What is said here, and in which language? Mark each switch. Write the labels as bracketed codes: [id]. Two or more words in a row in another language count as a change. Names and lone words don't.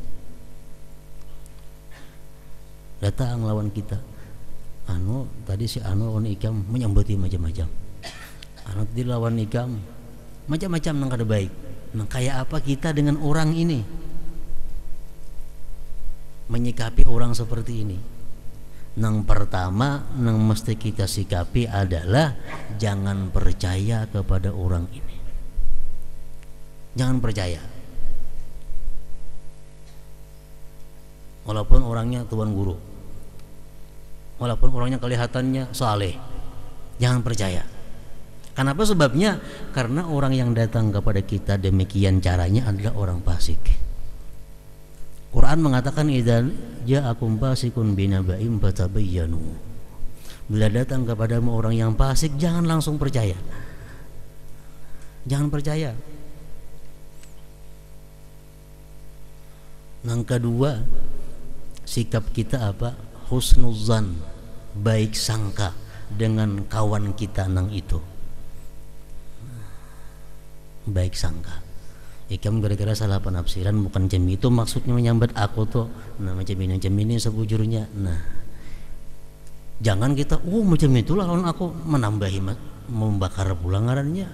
[bjn] Datang lawan kita, tadi si lawan ikam menyambuti macam-macam. Tadi lawan ikam macam-macam nang kada baik. [id] Nah, kayak apa kita dengan orang ini, menyikapi orang seperti ini? Nang pertama nang mesti kita sikapi adalah jangan percaya kepada orang ini. Jangan percaya. Walaupun orangnya tuan guru, walaupun orangnya kelihatannya saleh, jangan percaya. Kenapa sebabnya? Karena orang yang datang kepada kita demikian caranya adalah orang fasik. Quran mengatakan [ar] إذا جاءكم فاسق بنبإ فتبينوا. [id] Bila datang kepadamu orang yang fasik, jangan langsung percaya. Jangan percaya. Yang kedua, sikap kita apa? Husnuzan, baik sangka dengan kawan kita nang itu. Baik sangka. [bjn] Ikam gara-gara salah penafsiran, bukan jam itu maksudnya menyambat aku tuh. Nah, macam ini sebujurnya. Nah, jangan kita macam itulah lawan aku, menambahi membakar pula ngarannya.